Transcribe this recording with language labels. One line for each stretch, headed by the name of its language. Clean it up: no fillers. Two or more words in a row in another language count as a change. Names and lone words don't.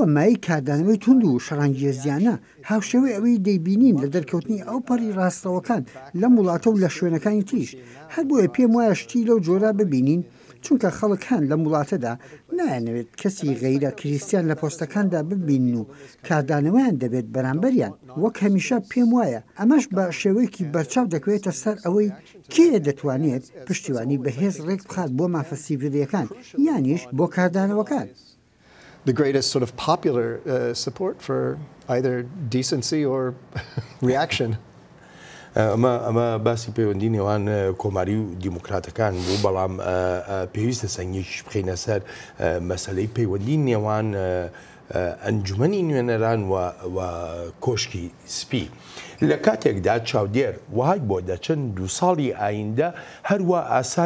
Central Kurdish: مای کاردانەوەی تونند و شەڕانگیە زیانە هاوشێوەی ئەوەی دەیبینین لە دەرکەوتنی ئەو پەڕی ڕاستەوەکان لەم وڵاتە و لە شوێنەکانی تریش هەر بۆیە پێم وایە شتی لەو جۆرە ببینین چونکە خەڵکان لە وڵاتەدا نایەنەوێت کەسی غەیرە کریستیان لە پۆستەکاندا ببینن و کاردانەوەیان دەبێت بەرامبەریان وەک هەمیشە پێم وایە ئەمەش بە شێوەیەکی بەرچاو دەکەوێتە سەر ئەوەی کێ دەتوانێت پشتیوانی بەهێز ڕێک بخات بۆ مافە سیڤیلیەکان یانیش بۆ کاردانەوەکان
English: The greatest sort of popular support for either decency or reaction.
Central Kurdish: ئەمە باسی پەیوەندی نێوان کۆماری و دیموکراتەکان بوو بەڵام پێویستە سەنگێکیش بخینە سەر مەسەلەی پەیوەندی نێوان ئەنجومەنی نوێنەران و کۆشکی سپی لە کاتێکدا چاودێر وای بۆ دەچن 2 ساڵی ئایندە هەروە ئاسان